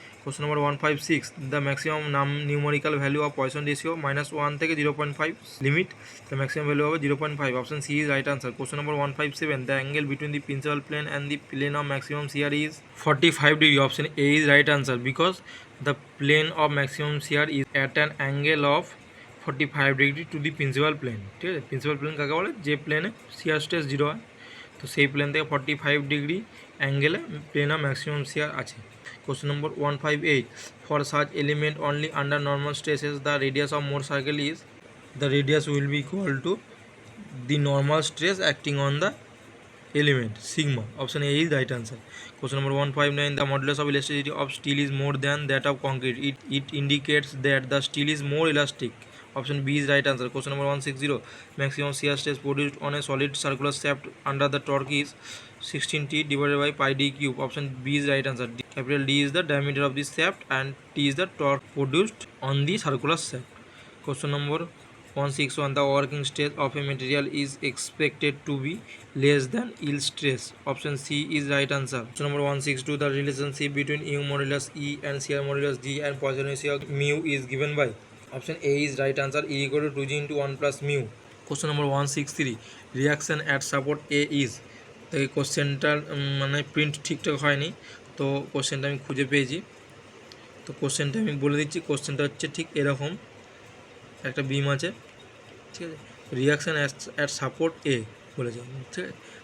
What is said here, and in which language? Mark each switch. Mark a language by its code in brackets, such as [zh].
[en] Question number 156. The maximum numerical value of Poisson ratio -1 থেকে 0.5 limit, the maximum value of 0.5. Option C is right answer. Question number 157. The angle between the principal plane and the plane of maximum shear is 45 degree. Option A is right answer, because the plane of maximum shear is at an angle of 45 degree to the principal plane, [bn] ঠিক আছে। Principal plane কাকে বলে? যে প্লেনে shear stress 0 হয়, তো সেই plane থেকে 45 ডিগ্রি অ্যাঙ্গেলে প্লেন অফ ম্যাক্সিমাম শিয়ার আছে। [en] Question number 158. For such element only under normal stresses, the radius of Mohr circle is, the radius will be equal to the normal stress acting on the element, sigma. Option A is right answer. Question number 159. The modulus of elasticity of steel is more than that of concrete. It indicates that the steel is more elastic. Option B is right answer. Question number 160. Maximum shear stress produced on a solid circular shaft under the torque is 16T divided by pi d cube. Option B is right answer. Capital D is the diameter of the shaft and T is the torque produced on the circular shaft. Question number 161. The working stress of a material is expected to be less than yield stress. Option C is right answer. Question number 162. The relationship between U modulus E and shear modulus G and Poisson ratio mu is given by. Option A is right answer. E equal to 2G into 1 plus mu. Question number 163. Reaction at support A is, [bn] তো এই কোশ্চেনটার মানে print ঠিকঠাক হয়নি, তো কোশ্চেনটা আমি খুঁজে পেয়েছি, তো কোশ্চেনটা আমি বলে দিচ্ছি। কোশ্চেনটা হচ্ছে ঠিক এরকম, একটা বিম আছে, ঠিক আছে, রিয়াকশান অ্যাট সাপোর্ট এ বলেছে, ঠিক আছে।